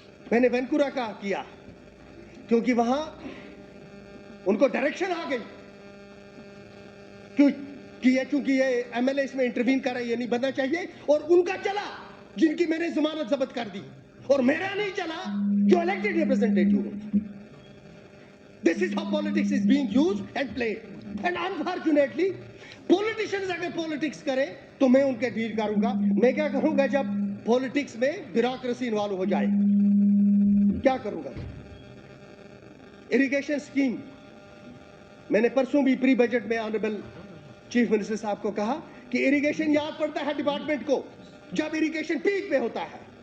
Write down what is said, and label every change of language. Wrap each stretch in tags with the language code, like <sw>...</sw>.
<ur>میں نے وینکورا کا کیا کیونکہ وہاں ان کو ڈائریکشن آ گئی چونکہ یہ ایم ایل اے اس میں انٹروین کر رہا ہے, یہ نہیں بننا چاہیے. اور ان کا چلا جن کی میں نے ضمانت ضبط کر دی, اور میرا نہیں چلا جو elected ریپرزینٹیٹیو ہو.</ur> <en>This is how politics is being used and played. And unfortunately politicians</en> <ur>اگر پولیٹکس کریں تو میں ان کے ڈیل کروں گا. میں کیا کروں گا جب پولیٹکس میں بیوروکریسی انوالو ہو جائے, کیا کروں گا؟ اریگیشن سکیم میں نے پرسوں بھی پری بجٹ میں آنریبل چیف منسٹر صاحب کو کہا کہ اریگیشن یاد پڑتا ہے ڈپارٹمنٹ کو جب اریگیشن پیک پہ ہوتا ہے.</ur>